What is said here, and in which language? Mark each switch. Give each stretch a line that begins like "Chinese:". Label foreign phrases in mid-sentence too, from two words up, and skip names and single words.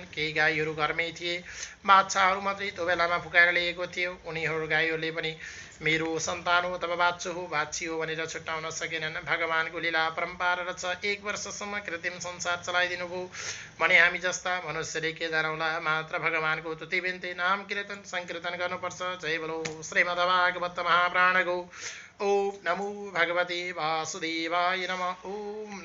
Nepali: केही गाईहरू घरमै थिए, बाछाहरू मात्रै त्यो बेलामा फुकाएर लिएको थियो। उनीहरू गाईहरूले पनि मेरो सन्तान हो अथवा बाछु हो, बाछी हो भनेर छुट्याउन सकेनन्। भगवानको लीला परम्पार छ। 1 वर्षसम्म कृत्रिम संसार चलाइदिनु भयो भने हामी जस्ता मनुष्यले के जानौला? मात्र भगवानको तुति बिन्ती नाम कीर्तन संकीर्तन गर्नुपर्छ।
Hindi: जय बोलो
Nepali: श्रीमद्भागवत महापुराण गो।
Sanskrit: ओम नमो भगवते वासुदेवाय नमः। ओम